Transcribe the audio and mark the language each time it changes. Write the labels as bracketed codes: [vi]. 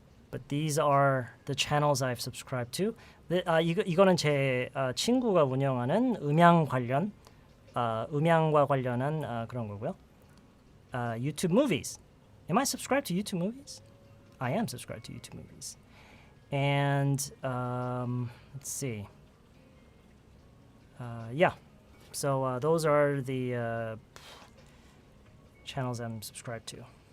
[en] But these are the channels I've subscribed to. [ko] 이거는 제 친구가 운영하는 음향과 관련한 그런 거고요. [en] YouTube movies. Am I subscribed to YouTube movies? I am subscribed to YouTube movies. And let's see. Yeah, so those are the channels I'm subscribed to.